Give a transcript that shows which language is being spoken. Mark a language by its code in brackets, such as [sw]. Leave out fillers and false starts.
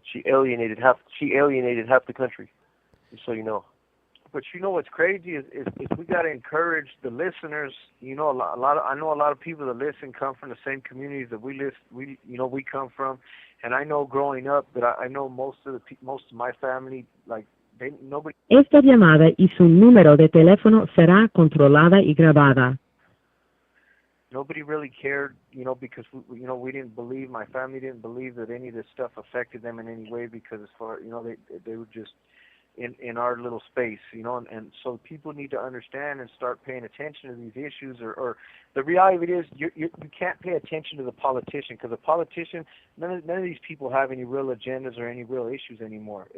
[en] She alienated half the country, just so you know. But what's crazy is we got to encourage the listeners. I know a lot of people that listen come from the same communities that we come from, and I know growing up that I know most of my family, like nobody. [es] Esta llamada y su número de teléfono será controlada y grabada. [en] Nobody really cared, because we didn't believe, my family didn't believe that any of this stuff affected them in any way, because as far they were just in our little space, and so people need to understand and start paying attention to these issues, or the reality of it is you can't pay attention to the politician, because a politician, none of these people have any real agendas or any real issues anymore.